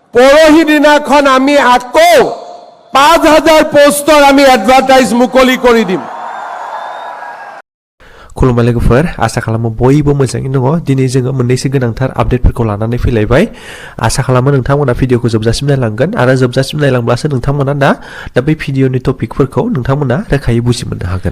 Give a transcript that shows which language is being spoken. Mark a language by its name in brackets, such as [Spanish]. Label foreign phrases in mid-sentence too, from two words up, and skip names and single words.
[Assamese] পৰহি দিনাখন আমি আকৌ 5000 পোস্টৰ আমি এডভাৰটাইজ মুকলি কৰি দিম। [Bodo] खुलुमबाय लोगोफोर आसा खालामो बयबो मोजाङैनो दङ। दिनै जोङो मोननैसो गोनांथार आपडेटफोरखौ लानानै फैलायबाय। आसा खालामो नोंथांमोना भिडिअखौ जोबजासिम नायलांगोन आरो जोबजासिम नायलांब्लासो नोंथांमोना दा बै भिडिअनि टपिकफोरखौ नोंथांमोना रोखायै बुजि मोननो हागोन।